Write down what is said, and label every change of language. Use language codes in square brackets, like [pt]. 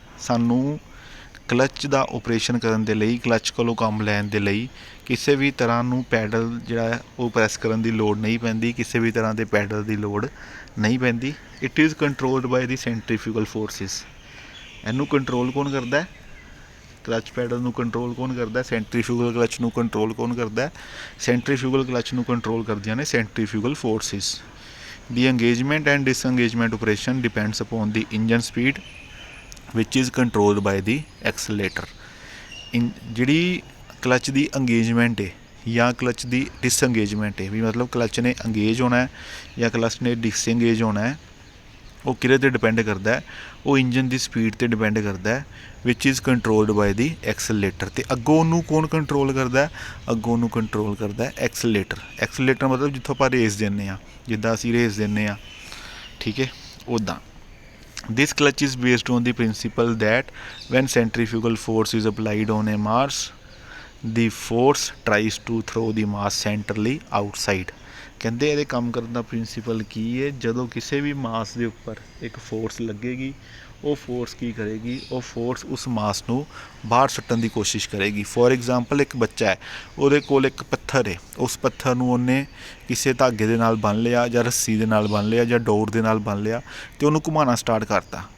[pa] ਸਾਨੂੰ ਕਲੱਚ ਦਾ ਓਪਰੇਸ਼ਨ ਕਰਨ ਦੇ ਲਈ, ਕਲੱਚ ਕੋਲੋਂ ਕੰਮ ਲੈਣ ਦੇ ਲਈ ਕਿਸੇ ਵੀ ਤਰ੍ਹਾਂ ਨੂੰ ਪੈਡਲ ਜਿਹੜਾ ਉਹ ਪ੍ਰੈਸ ਕਰਨ ਦੀ ਲੋੜ ਨਹੀਂ ਪੈਂਦੀ, ਕਿਸੇ ਵੀ ਤਰ੍ਹਾਂ ਦੇ ਪੈਡਲ ਦੀ ਲੋੜ ਨਹੀਂ ਪੈਂਦੀ। [en] It is controlled by the centrifugal forces. [pa] ਇਹਨੂੰ ਕੰਟਰੋਲ ਕੌਣ ਕਰਦਾ ਹੈ? ਕਲੱਚ ਪੈਡਲ ਨੂੰ ਕੰਟਰੋਲ ਕੌਣ ਕਰਦਾ? ਸੈਂਟਰੀਫਿਊਗਲ ਕਲੱਚ ਨੂੰ ਕੰਟਰੋਲ ਕੌਣ ਕਰਦਾ? ਸੈਂਟਰੀਫਿਊਗਲ ਕਲੱਚ ਨੂੰ ਕੰਟਰੋਲ ਕਰਦੀਆਂ ਨੇ ਸੈਂਟਰੀਫਿਊਗਲ forces. [en] The engagement and disengagement operation depends upon the engine speed which is controlled by the accelerator। [pa] ਜਿਹੜੀ ਕਲੱਚ ਦੀ ਅੰਗੇਜਮੈਂਟ ਹੈ ਜਾਂ ਕਲੱਚ ਦੀ ਡਿਸਅੰਗੇਜਮੈਂਟ ਹੈ, ਵੀ ਮਤਲਬ ਕਲੱਚ ਨੇ ਅੰਗੇਜ ਹੋਣਾ ਹੈ ਜਾਂ ਕਲੱਚ ਨੇ ਡਿਸਅੰਗੇਜ ਹੋਣਾ ਹੈ, ਉਹ ਕਿਹਦੇ 'ਤੇ ਡਿਪੈਂਡ ਕਰਦਾ ਹੈ? ਉਹ ਇੰਜਨ ਦੀ ਸਪੀਡ 'ਤੇ ਡਿਪੈਂਡ ਕਰਦਾ ਹੈ, [en] Which is controlled by the accelerator. [pa] ਅਤੇ ਅੱਗੋਂ ਉਹਨੂੰ ਕੌਣ ਕੰਟਰੋਲ ਕਰਦਾ? ਅੱਗੋਂ ਉਹਨੂੰ ਕੰਟਰੋਲ ਕਰਦਾ ਐਕਸਲੇਟਰ। ਐਕਸਲੇਟਰ ਮਤਲਬ ਜਿੱਥੋਂ ਆਪਾਂ ਰੇਸ ਦਿੰਦੇ ਹਾਂ, ਜਿੱਦਾਂ ਅਸੀਂ ਰੇਸ ਦਿੰਦੇ ਹਾਂ, ਠੀਕ ਹੈ, ਉੱਦਾਂ। [en] This clutch is based on the principle that when centrifugal force is applied on a mass, the force tries to throw the mass centrally outside। [pa] ਕਹਿੰਦੇ ਇਹਦੇ ਕੰਮ ਕਰਨ ਦਾ ਪ੍ਰਿੰਸੀਪਲ ਕੀ ਹੈ? ਜਦੋਂ ਕਿਸੇ ਵੀ ਮਾਸ ਦੇ ਉੱਪਰ ਇੱਕ ਫੋਰਸ ਲੱਗੇਗੀ, ਉਹ ਫੋਰਸ ਕੀ ਕਰੇਗੀ? ਉਹ ਫੋਰਸ ਉਸ ਮਾਸ ਨੂੰ ਬਾਹਰ ਸੁੱਟਣ ਦੀ ਕੋਸ਼ਿਸ਼ ਕਰੇਗੀ। [en] for example, [pa] ਇੱਕ ਬੱਚਾ ਹੈ, ਉਹਦੇ ਕੋਲ ਇੱਕ ਪੱਥਰ ਹੈ, ਉਸ ਪੱਥਰ ਨੂੰ ਉਹਨੇ ਕਿਸੇ ਧਾਗੇ ਦੇ ਨਾਲ ਬੰਨ੍ਹ ਲਿਆ ਜਾਂ ਰੱਸੀ ਦੇ ਨਾਲ ਬੰਨ੍ਹ ਲਿਆ ਜਾਂ ਡੋਰ ਦੇ ਨਾਲ ਬੰਨ੍ਹ ਲਿਆ ਅਤੇ ਉਹਨੂੰ ਘੁਮਾਉਣਾ ਸਟਾਰਟ ਕਰਤਾ।